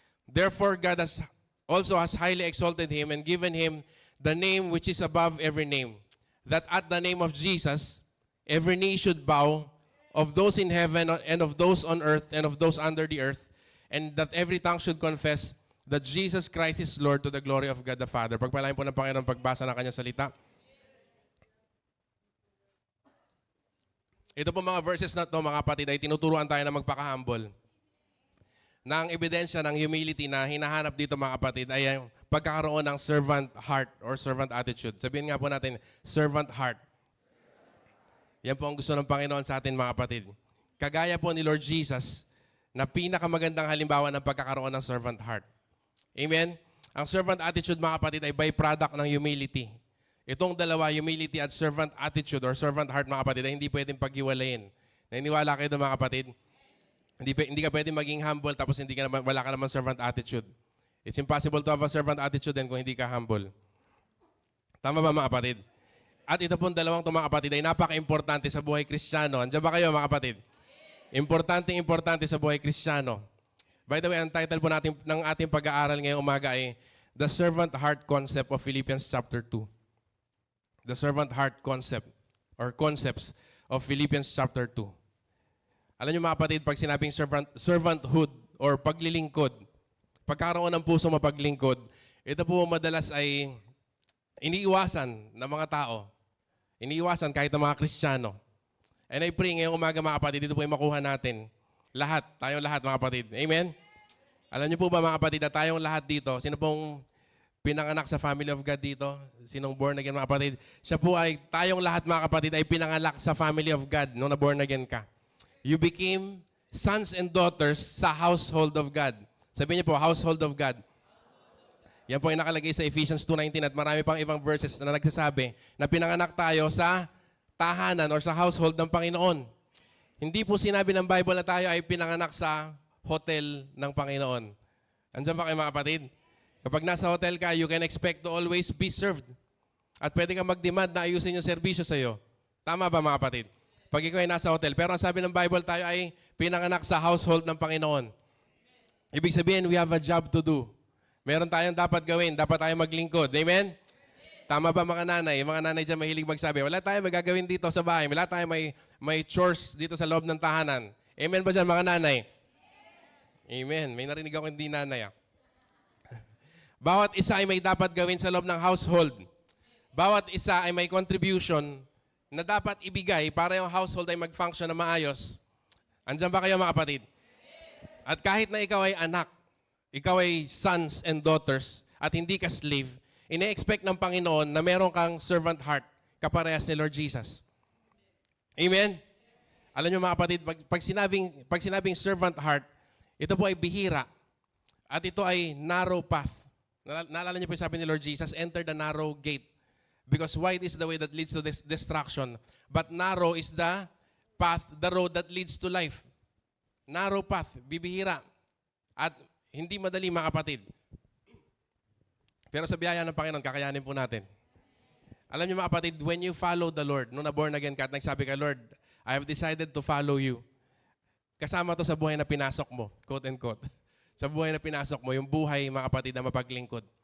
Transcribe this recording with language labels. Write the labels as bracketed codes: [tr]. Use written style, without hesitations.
[en] Therefore, God also has highly exalted him and given him the name which is above every name, that at the name of Jesus, every knee should bow, of those in heaven and of those on earth and of those under the earth, and that every tongue should confess that Jesus Christ is Lord, to the glory of God the Father. [tl] Pagpalain po ng Panginoon pagbasa ng kanyang salita. Ito po mga verses na ito, mga kapatid, ay tinuturuan tayo na magpaka-humble. Na ang ebidensya ng humility na hinahanap dito, mga kapatid, ay ang pagkakaroon ng [en] servant heart or servant attitude. [tl] Sabihin nga po natin, servant heart. Yan po ang gusto ng Panginoon sa atin, mga kapatid. Kagaya po ni Lord Jesus, na pinakamagandang halimbawa ng pagkakaroon ng servant heart. Amen? Ang servant attitude, mga kapatid, ay byproduct ng humility. Itong dalawa, humility at servant attitude or servant heart, mga kapatid, ay hindi pwedeng paghiwalayin. Naniniwala kayo doon, mga kapatid? Hindi ka pwedeng maging humble tapos wala ka naman servant attitude. [en] It's impossible to have a servant attitude [tl] din kung hindi ka humble. Tama ba, mga kapatid? At ito pong dalawang ito, mga kapatid, ay napaka-importante sa buhay Kristiyano. Andiyan ba kayo, mga kapatid? Importante sa buhay Kristiyano. [en] By the way, [tl] ang title po natin ng ating pag-aaral ngayong umaga ay [en] The Servant Heart Concept of Philippians chapter 2. The Servant Heart Concept or Concepts of Philippians chapter 2. [tl] Alam niyo, mga kapatid, pag sinabing servanthood or paglilingkod, pagkakaroon ng puso mapaglingkod, ito po madalas ay iniiwasan ng mga tao. Iniiwasan kahit ng mga Kristiyano. [en] And I pray [tl] ngayong umaga, mga kapatid, dito po ay makuha natin. Lahat, tayong lahat, mga kapatid. Amen? Alam niyo po ba, mga kapatid, na tayong lahat dito, sino pong pinanganak sa family of God dito? Sinong born again, mga kapatid? Siya po ay, tayong lahat, mga kapatid, ay pinanganak sa family of God nung na-born again ka. [en] You became sons and daughters [tl] sa [en] household of God. [tl] Sabihin niyo po, [en] household of God. [tl] Yan po ay nakalagay sa Ephesians 2:19 at marami pang ibang verses na nagsasabi na pinanganak tayo sa tahanan or sa household ng Panginoon. Hindi po sinabi ng Bible na tayo ay pinanganak sa hotel ng Panginoon. Andiyan ba kayo mga kapatid? Kapag nasa hotel ka, [en] you can expect to always be served. [tl] At pwede kang mag-demand na ayusin yung serbisyo sa iyo. Tama ba mga kapatid? Pag ikaw ay nasa hotel. Pero ang sabi ng Bible, tayo ay pinanganak sa household ng Panginoon. Ibig sabihin, [en] we have a job to do. [tl] Meron tayong dapat gawin. Dapat tayo maglingkod. Amen? Tama ba mga nanay? Yung mga nanay dyan mahilig magsabi, wala tayong magagawin dito sa bahay. Wala tayong may chores dito sa loob ng tahanan. Amen ba dyan mga nanay? Amen. May narinig ako hindi nanay. Bawat isa ay may dapat gawin sa loob ng household. Bawat isa ay may contribution na dapat ibigay para yung household ay mag-function na maayos. Andiyan ba kayo mga kapatid? At kahit na ikaw ay anak, ikaw ay [en] sons and daughters, [tl] at hindi ka slave, ine-expect ng Panginoon na meron kang servant heart, kaparehas ni Lord Jesus. Amen? Alam niyo mga kapatid, pag sinabing servant heart, ito po ay bihira. At ito ay narrow path. Naalala niyo po yung sabi ni Lord Jesus, [en] enter the narrow gate. Because wide is the way that leads to destruction. But narrow is the path, the road that leads to life. Narrow path, [tl] bibihira. At hindi madali mga kapatid. Pero sa biyaya ng Panginoon, kakayanin po natin. Alam niyo mga kapatid, [en] when you follow the Lord, [tl] nung na-born again ka at nagsabi ka, [en] Lord, I have decided to follow you. [tl] Kasama to sa buhay na pinasok mo, quote and quote. Sa buhay na pinasok mo, yung buhay mga kapatid na mapaglingkod.